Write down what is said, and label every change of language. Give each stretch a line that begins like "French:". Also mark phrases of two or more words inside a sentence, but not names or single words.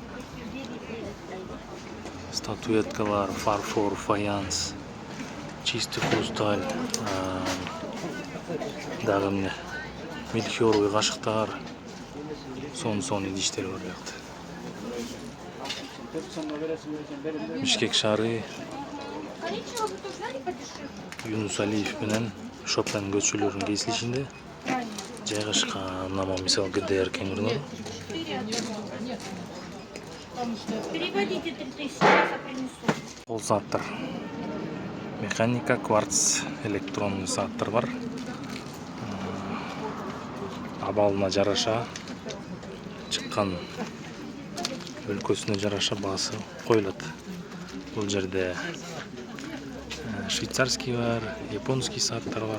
Kyrgyz: Статуэткалар, фарфор, фаянс,
Russian: чистый хрусталь,
Kyrgyz: дагы эмне, мельхиор кашыктар, сон идиштер бар буякта. Бишкек шаары, Юнус Алиев менен Шопен көчөлөрүнүн кесилишинде жайгашкан. Мына мисалы ГДР кеңирно.
Russian: Переводите 3000, сейчас я принесу.
Kyrgyz: Кол сааттар. Механика, кварц, электронный сааттар бар. Абалына жараша чыккан, өлкөсүнө жараша баасы коюлат. Бул жерде швейцарский бар, японский сааттар бар.